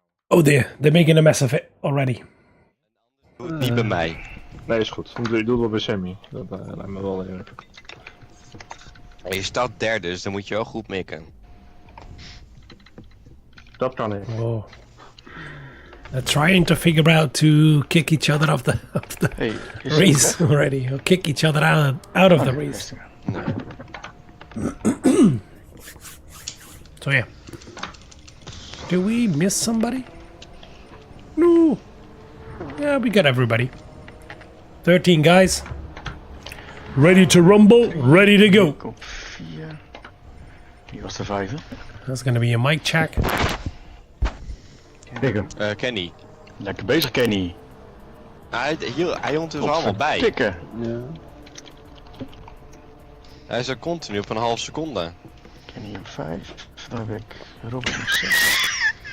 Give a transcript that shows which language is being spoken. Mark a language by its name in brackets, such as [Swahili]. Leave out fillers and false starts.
[English] Oh dear, they're making a mess of it already. [Dutch] Niet bij mij. Nee, is goed. Doe het wel bij Sammy. Dat lijkt me wel eerlijk. Je staat derde, dus dan moet je wel goed mikken. Dat kan ik. Oh. [English] They're trying to figure out to kick each other off the race already. Or kick each other out of the race. So yeah. Do we miss somebody? No. Yeah, we got everybody. 13 guys. Ready to rumble, ready to go. [Dutch] Op 4. Wie was de 5e? [English] That's gonna be a mic check. [Dutch] Kenny. Lekker bezig, Kenny. Hij hield dus allemaal bij. Tikken. Ja. Hij is er continu op een half seconde. Kenny op 5. Dan heb ik Robert op 6.